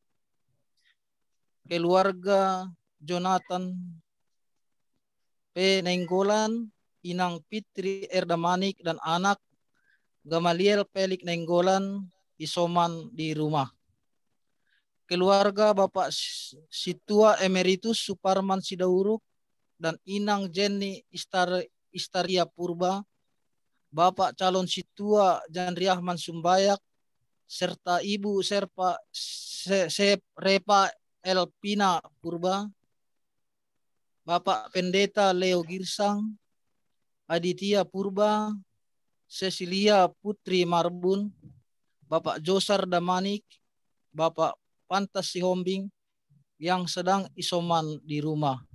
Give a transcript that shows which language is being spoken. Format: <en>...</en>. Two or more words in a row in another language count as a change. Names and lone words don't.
<id>Keluarga Jonathan P. Nenggolan, Inang Fitri Erdamanik dan anak Gamaliel Pelik Nenggolan isoman di rumah. Keluarga Bapak Situa Emeritus Suparman Sidauruk dan Inang Jenny Istaria Purba, Bapak calon Situa Janriahman Sumbayak, serta Ibu Repa Elpina Purba, Bapak Pendeta Leo Girsang, Aditya Purba, Cecilia Putri Marbun, Bapak Josar Damanik, Bapak Pantas Sihombing yang sedang isoman di rumah.</id>